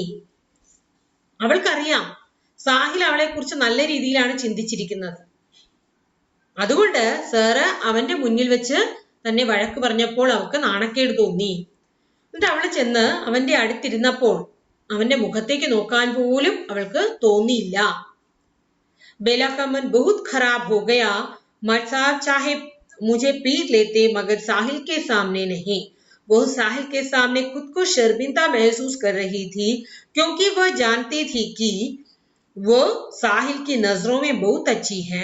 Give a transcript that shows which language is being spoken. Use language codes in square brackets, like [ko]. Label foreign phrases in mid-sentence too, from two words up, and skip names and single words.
[ml] അവൾക്കറിയാം സാഹിൽ അവളെ കുറിച്ച് നല്ല രീതിയിലാണ് ചിന്തിച്ചിരിക്കുന്നത്. അതുകൊണ്ട് സാറ് അവന്റെ മുന്നിൽ വെച്ച് തന്നെ വഴക്ക് പറഞ്ഞപ്പോൾ അവൾക്ക് നാണക്കേട് തോന്നി. എന്നിട്ട് അവൾ ചെന്ന് അവന്റെ അടുത്തിരുന്നപ്പോൾ അവന്റെ മുഖത്തേക്ക് നോക്കാൻ പോലും അവൾക്ക് തോന്നിയില്ല. [hi] बेला का मन बहुत खराब हो गया. मट साहब चाहे मुझे पीट लेते मगर साहिल के सामने नहीं. वो साहिल के सामने खुद को शर्मिंदा महसूस कर रही थी, क्योंकि वह जानती थी कि वो साहिल की नजरों में बहुत अच्छी है.